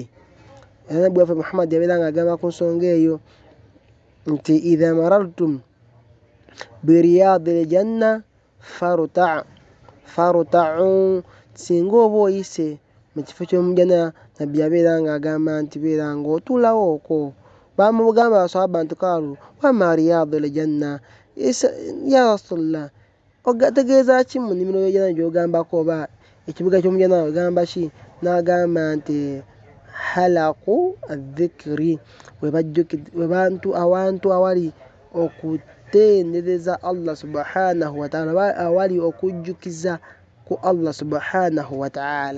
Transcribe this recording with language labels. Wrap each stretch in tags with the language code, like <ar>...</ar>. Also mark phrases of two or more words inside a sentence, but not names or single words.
<lg>Era Nabbi waffe Muhammad yabeera ng'agamba ku nsonga eyo nti</lg> <ar>إذا مررتم برياض الجنة فارتعوا,</ar> <lg>singa oba oyise mu kifo ky'omujana, Nabbi yabeera ng'agamba nti beera ng'otuulawo okwo. Bamugamba abaswahaba nti</lg> <ar>قالوا وما رياض الجنة يا رسول الله,</ar> <lg>ogategeeza ki mu nnimiro y'ejjana gy'ogambako, oba ekibuga ky'omujana ogamba ki? N'agamba nti</lg> <ar>حلق الذكر,</ar> <lg>awantu awali okutendereza Allah</lg> <ar>سبحانه وتعالى,</ar> <lg>awali okujjukiza ku Allah</lg> <ar>سبحانه وتعالى.</ar>